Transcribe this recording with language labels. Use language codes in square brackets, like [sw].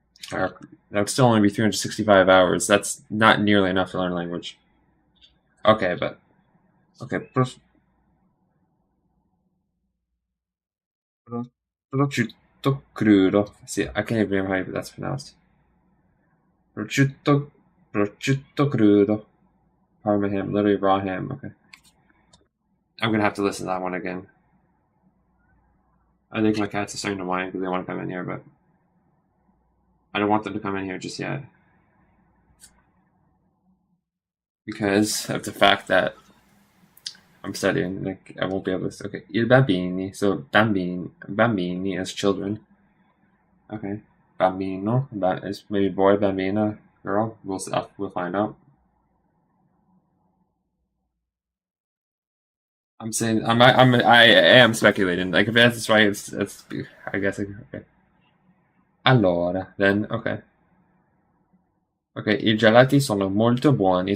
[en] That would still only be 365 hours. That's not nearly enough to learn a language. Okay, but okay. Prosciutto crudo. See, I can't even remember how that's pronounced. [it] Prosciutto, prosciutto crudo. [en] Parma ham, literally raw ham. Okay, I'm gonna have to listen to that one again. I think my cats are starting to whine because they want to come in here, but I don't want them to come in here just yet because of the fact that I'm studying. Like I won't be able to. Okay, il bambini. So bambini as children. Okay, bambino. That is maybe boy, bambina, girl. We'll find out. I am speculating. Like if that's right, it's I guess okay. Allora, then okay. [it] Okay, I gelati sono molto buoni.